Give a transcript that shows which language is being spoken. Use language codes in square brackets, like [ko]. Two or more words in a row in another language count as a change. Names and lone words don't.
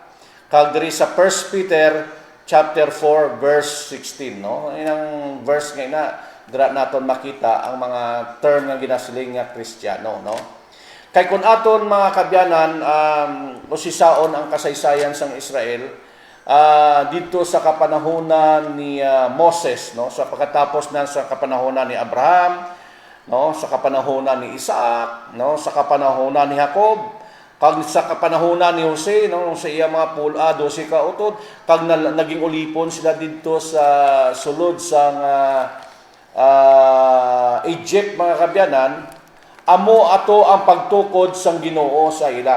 [hil] Kag diri sa 1 Peter chapter 4 verse 16, no? Inang verse nga ina dira naton makita ang mga term nga ginasiling nga Kristiyano, no? Kay kun aton mga kabyanan usisaon ang kasaysayan sang Israel dito sa kapanahonan ni Moses, no? Sa pagkatapos na sa kapanahonan ni Abraham, no? Sa kapanahonan ni Isaac, no? Sa kapanahonan ni Jacob, Kag sa kapanahona ni Jose, no, sa iya mga 12 ka utod, kag naging ulipon sila dito sa sulod sa Egypt, mga kabyanan, amo ato ang pagtukod sang Ginoo sa ila.